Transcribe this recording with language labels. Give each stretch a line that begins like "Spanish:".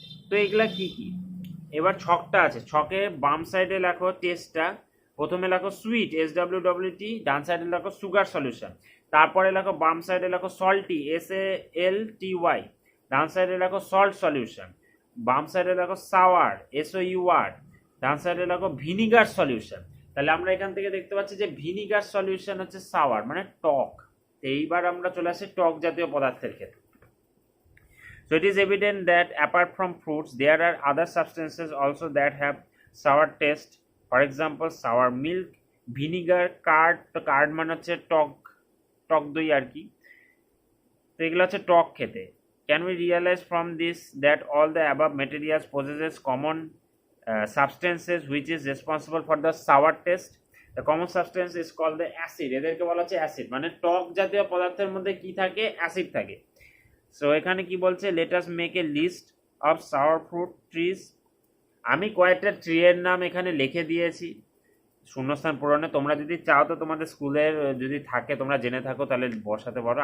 Bangla: তো এগুলা কি কি, এবার ছকটা আছে, ছকে বাম সাইডে লেখো টেস্টটা, প্রথমে লেখো সুইট, SWWT, ডান সাইডে লেখো সুগার সলিউশন, তারপরে লেখো বাম সাইডে লেখো সল্টি, SALTY, ডান সাইডে লেখো সল্ট সলিউশন, বাম সাইডে লেখো সাওয়ার, SOUR, ডান সাইডে লেখো ভিনিগার সলিউশন। তাহলে আমরা এখান থেকে দেখতে পাচ্ছি যে ভিনিগার সলিউশন হচ্ছে সাওয়ার মানে টক। এইবার আমরা চলে আসি টক জাতীয় পদার্থের ক্ষেত্রে।
English: So it is evident that apart from fruits, there are other substances also that have sour taste. For example, sour milk, vinegar, curd.
Bangla: তো কার্ড মানে হচ্ছে টক, টক দই আর কি। তো এগুলো হচ্ছে টক খেতে।
English: Can we realize from this that all the above materials possesses common substances which is responsible for the sour taste? The common substance is called the acid.
Bangla: এদেরকে বলা হচ্ছে অ্যাসিড, মানে টক জাতীয় পদার্থের মধ্যে কি থাকে, অ্যাসিড থাকে।
English: so
Bangla: এখানে কি বলছে,
English: Let us make a list of sour fruit trees.
Bangla: আমি কয়েকটা ট্রিয়ের নাম এখানে লিখে দিয়েছি শূন্যস্থান পূরণে। তোমরা যদি চাও তো তোমাদের স্কুলের যদি থাকে, তোমরা জেনে থাকো, তাহলে বসাতে পারো।